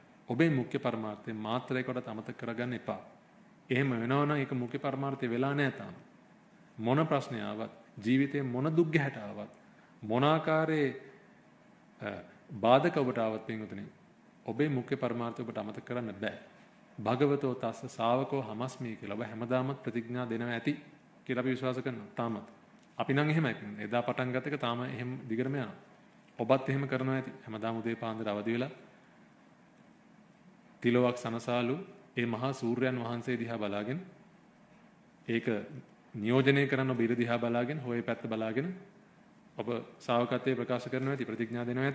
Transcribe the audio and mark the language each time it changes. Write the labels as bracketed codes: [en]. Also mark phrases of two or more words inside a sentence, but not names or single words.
[si] ඔබේ මුඛ්‍ය පරමාර්ථය මාත්‍රයකට අමතක කරගන්න එපා. එහෙම වෙනවා නම් ඒක මුඛ්‍ය පරමාර්ථය වෙලා නැහැ තාම. මොන ප්‍රශ්නය ආවත්, ජීවිතේ මොන දුක් ගැහැට ආවත්, මොන ආකාරයේ බාධක ඔබට ආවත් පින්වතුනි, ඔබේ මුඛ්‍ය පරමාර්ථය ඔබට අමතක කරන්න බෑ. [pi] භගවතෝ තස්ස ශාවකෝ හමස්මි [si] කියලා ඔබ හැමදාමත් ප්‍රතිඥා දෙනවා ඇති කියලා අපි විශ්වාස කරනවා. තාමත්. අපි නම් එහෙමයි. එදා පටන් ගත්ත එක තාම එහෙම දිගටම යනවා. ඔබත් එහෙම කරනවා ඇති. හැමදාම උදේ පාන්දර අවදි වෙලා තිලොවක් සනසාලු ඒ මහා සූර්යයන් වහන්සේ දිහා බලාගෙන ඒක නියෝජනය කරන ඔබ ඉර දිහා බලාගෙන හොයේ පැත්ත බලාගෙන ඔබ ශාවකත්වයේ ප්‍රකාශ කරනවා ඇති ප්‍රතිඥා දෙනවා ඇති.